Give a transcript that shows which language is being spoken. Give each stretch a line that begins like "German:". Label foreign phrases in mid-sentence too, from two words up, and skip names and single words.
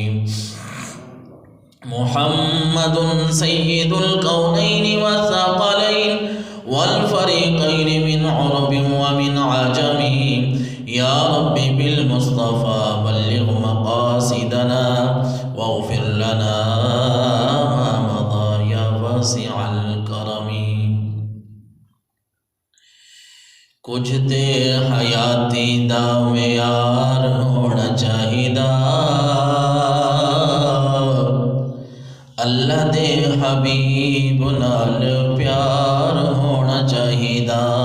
Arabic: محمد سيد الكونين والثقلين والفريقين من عرب ومن عجم. يا رب بالمصطفى بلغ مقاصدنا واغفر لنا ما مضى يا واسع الكرم.
Punjabi: کچھ دے حیاتی دا معیار ہونا چاہیدا، اللہ دے حبیب نال پیار ہونا چاہیدا.